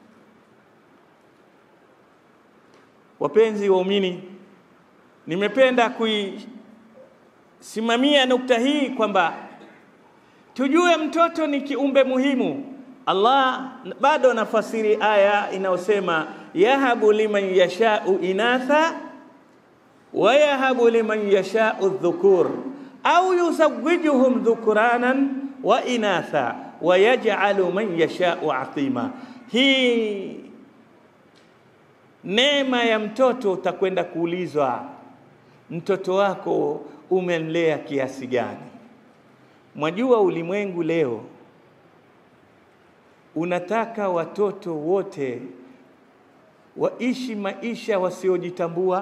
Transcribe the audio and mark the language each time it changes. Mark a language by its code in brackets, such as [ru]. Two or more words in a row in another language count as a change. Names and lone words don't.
[sw] Wapenzi waumini, nimependa kuisimamia nukta hii kwamba tujue mtoto ni kiumbe muhimu. [ar] Allah [sw] bado nafasiri aya inayosema [ar] يهب لمن يشاء إناثا ويهب لمن يشاء الذكور أو يزوجهم ذكرانا وإناثا ويجعل من يشاء عقيما. [sw] Hii neema ya mtoto utakwenda kuulizwa, mtoto wako umemlea kiasi gani? Mwajua ulimwengu leo unataka watoto wote waishi maisha wasiojitambua.